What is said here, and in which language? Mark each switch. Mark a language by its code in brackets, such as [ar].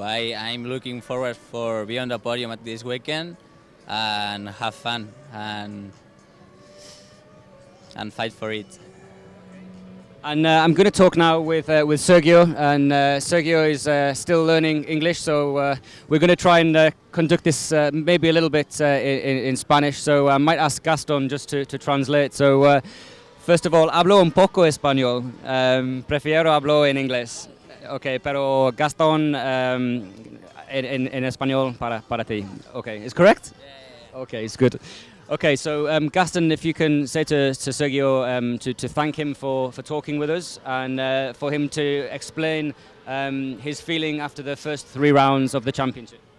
[en] I'm looking forward for being on the podium at this weekend and have fun and fight for it. And I'm going to talk now with Sergio, and Sergio is still learning English, so we're going to try and conduct this maybe a little bit in Spanish, so I might ask Gaston just to translate. So first of all, [es] hablo un poco español, prefiero hablo en inglés. Okay, pero Gaston en español para ti. [en] Okay, is correct? Yeah. Okay, it's good. Okay, so Gaston, if you can say to Sergio to thank him for talking with us and for him to explain his feeling after the first 3 rounds of the championship.